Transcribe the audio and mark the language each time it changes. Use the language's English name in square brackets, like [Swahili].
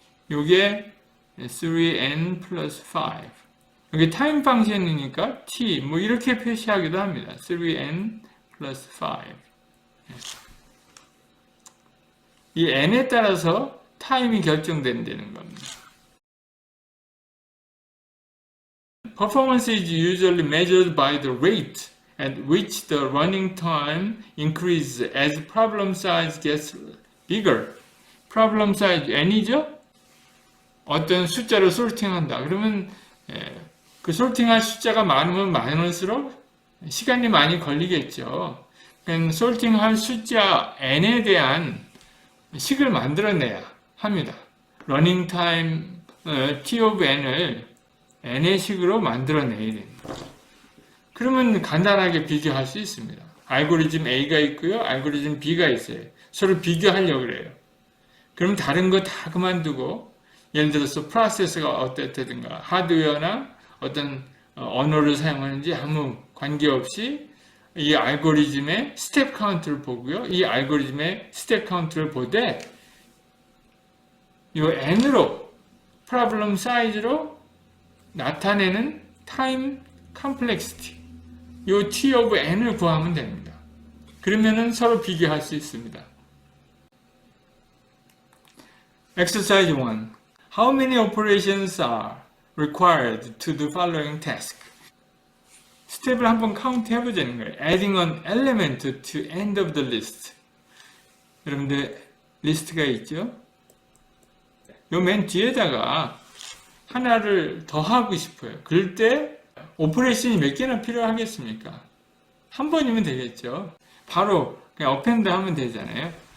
[Korean] 요게 3n plus 5. 여기 time 펑션이니까 t 뭐 이렇게 표시하기도 합니다. [English] 3n plus 5. [Korean] 이 n에 따라서 타임이 결정된다는 겁니다. [English] performance is usually measured by the rate at which the running time increases as problem size gets bigger. [Korean] problem size n이죠? 어떤 숫자로 솔팅한다. 그러면 그 솔팅할 숫자가 많으면 많을수록 시간이 많이 걸리겠죠. 그러니까 솔팅할 숫자 n에 대한 식을 만들어내야 합니다. 러닝 타임 t of n을 n의 식으로 만들어내야 됩니다. 그러면 간단하게 비교할 수 있습니다. 알고리즘 A가 있고요. 알고리즘 B가 있어요. 서로 비교하려고 그래요. 그럼 다른 거 다 그만두고 예를 들어서 프로세서가 어땠든가 하드웨어나 어떤 언어를 사용하는지 아무 관계없이 이 알고리즘의 스텝 카운트를 보고요. 이 알고리즘의 스텝 카운트를 보되 이 n으로 프로블럼 사이즈로 나타내는 타임 컴플렉시티 이 t of n을 구하면 됩니다. 그러면은 서로 비교할 수 있습니다. [English] Exercise 1. How many operations are required to the following task? [Korean] 스텝을 한번 카운트 해보자는 거예요. [English] Adding an element to end of the list. [Korean] 여러분들 리스트가 있죠? 요 맨 뒤에다가 하나를 더 하고 싶어요. 그럴 때 오퍼레이션이 몇 개나 필요하겠습니까? 한 번이면 되겠죠. 바로 그냥 append 하면 되잖아요.